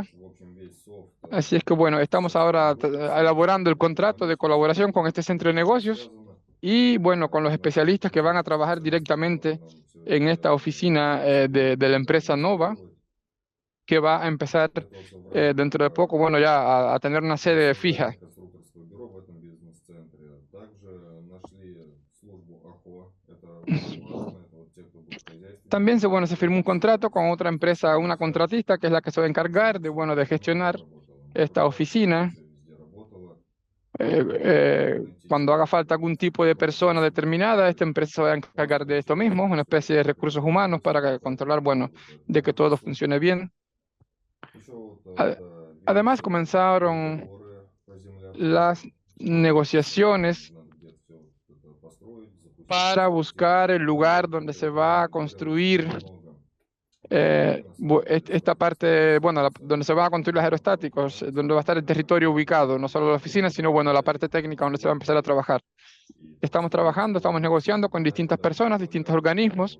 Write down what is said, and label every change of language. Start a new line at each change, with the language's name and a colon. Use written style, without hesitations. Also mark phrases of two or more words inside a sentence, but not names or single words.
Spanish: Así es que bueno, estamos ahora elaborando el contrato de colaboración con este centro de negocios y bueno, con los especialistas que van a trabajar directamente en esta oficina de la empresa Nova, que va a empezar dentro de poco, bueno, ya a tener una sede fija.
Russian: Конструкторское бюро в этом бизнес-центре. Также нашли службу АХО. Это очень важно. Это вот те, кто будет хозяйственники.
Spanish: También bueno, se firmó un contrato con otra empresa, una contratista, que es la que se va a encargar de, bueno, de gestionar esta oficina.
Russian: Везде работала.
Spanish: Cuando haga falta algún tipo de persona determinada, esta empresa se va a encargar de esto mismo, una especie de recursos humanos para controlar, bueno, de que todo funcione bien.
Russian: Еще вот, A- да,
Spanish: Además,
Russian: ведутся
Spanish: comenzaron
Russian: переговоры по земле.
Spanish: las negociaciones
Russian: Надо где-то все это построить, запустить.
Spanish: para buscar el lugar donde se va a construir esta parte, bueno, donde se van a construir los aerostáticos, donde va a estar el territorio ubicado, no solo la oficina, sino, bueno, la parte técnica donde se va a empezar a trabajar. Estamos trabajando, estamos negociando con distintas personas, distintos organismos.